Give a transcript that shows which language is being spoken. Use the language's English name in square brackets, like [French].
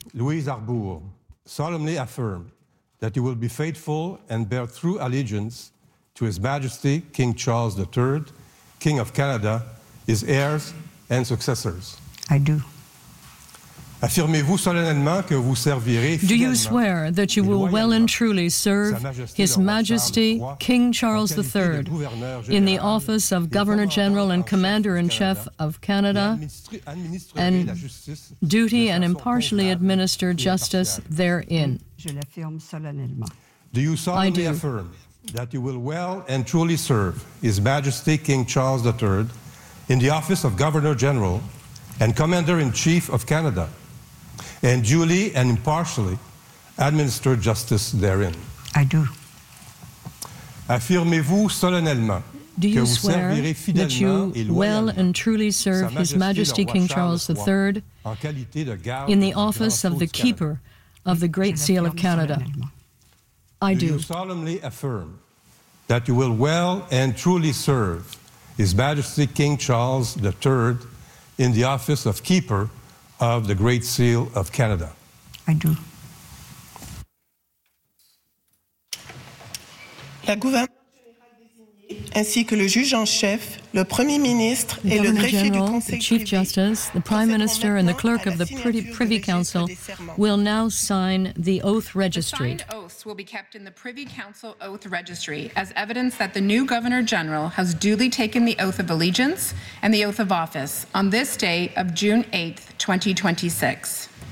[English] Louise Arbour, solemnly affirm that you will be faithful and bear true allegiance to His Majesty King Charles III, King of Canada, his heirs and successors. I do. [French] Affirmez-vous solennellement que vous servirez fidèlement. [English] Do you swear that you will well and truly serve His Majesty King Charles III in the office of Governor General and Commander in Chief of Canada and duty and impartially administer justice therein? [French] Je l'affirme solennellement. [English] Do you solemnly affirm that you will well and truly serve His Majesty King Charles III in the office of Governor General and Commander in Chief of Canada? And duly and impartially administer justice therein. I do. [French] Affirmez-vous solennellement [English] do you [French] que vous [English] swear [French] servirez fidèlement [English] that you well and truly serve His Majesty King Charles III [French] en qualité de garde [English] in the office of the Keeper of the Great Seal of Canada? I do. Do you solemnly affirm that you will well and truly serve His Majesty King Charles III in the office of Keeper of the Great Seal of Canada? I do. [French] La gouverneure générale désignée ainsi que le juge en chef, le premier ministre et le greffier du conseil privé, [English] the chief justice, the prime minister and the clerk of the privy council will now sign the oath registry. The signed oaths will be kept in the privy council oath registry as evidence that the new governor general has duly taken the oath of allegiance and the oath of office on this day of June 8th, 2026.